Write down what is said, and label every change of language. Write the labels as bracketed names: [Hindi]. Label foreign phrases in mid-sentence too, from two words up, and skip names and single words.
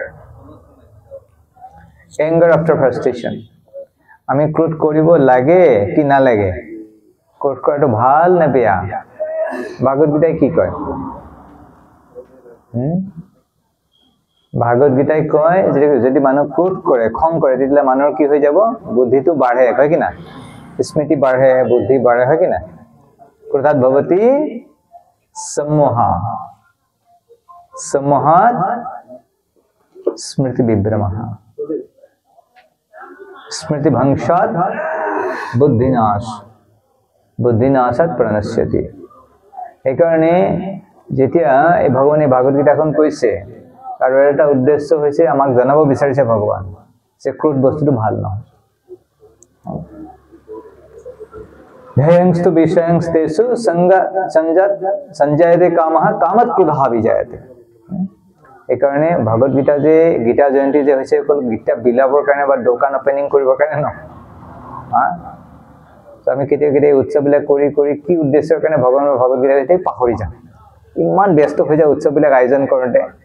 [English] after frustration [Assamese] আমি ক্ৰোধ কৰিব লাগে কি না লাগে ক্ৰোধ কৰাটো ভাল নে বেয়া ভাগৱত গীতাই কি কয় ভাগৱত গীতাই কয় যদি মানুহ ক্ৰোধ কৰে খং কৰে তেতিয়া মানুহৰ কি হৈ যাব বুদ্ধিটো বাঢ়ে হয় কি না স্মৃতি বাঢ়ে বুদ্ধি বাঢ়ে হয় কি না [Sanskrit] क्रोधात् भवति सम्मोहात् स्मृति विभ्रमः स्मृति भंशात् बुद्धिनाशात् प्रणश्यति [Assamese] এইকাৰণে যেতিয়া এই ভগৱানে ভাগৱত গীতাখন কৈছে আৰু এটা উদ্দেশ্য হৈছে আমাক জনাব বিচাৰিছে ভগৱান যে ক্ৰোধ বস্তুটো ভাল নহয় [Sanskrit] ध्ययंस्तु विषयंस्तेषु संजायते कामः कामत् क्रोधः विजायते [Assamese] এইকাৰণে ভাগৱত গীতা যে গীতা জয়ন্তী যে হৈছে অকল গীতা বিলাবৰ কাৰণে বা দোকান ওপেনিং কৰিবৰ কাৰণে নহয় আমি কেতিয়া উৎসৱবিলাক কৰি কি উদ্দেশ্যৰ কাৰণে ভগৱানৰ ভাগৱত গীতা এটাই পাহৰি যাওঁ ইমান ব্যস্ত হৈ যায় উৎসৱবিলাক আয়োজন কৰোঁতে